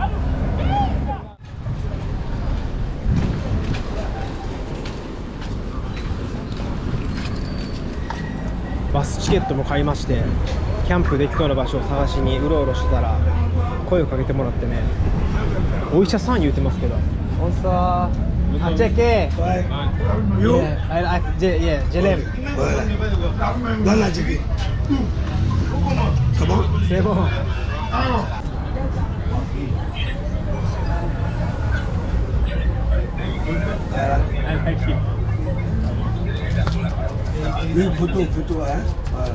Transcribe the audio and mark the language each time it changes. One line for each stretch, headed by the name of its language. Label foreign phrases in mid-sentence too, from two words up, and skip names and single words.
Japanese: バスチケットも買いまして、キャンプできそうな場所を探しにうろうろしてたら声をかけてもらってね、お医者さん言うてますけど、おんさー、あ、チェケー、よ、ジェレム、
French: Dans la jiggy. C'est bon? C'est bon. Une photo, hein? Voilà.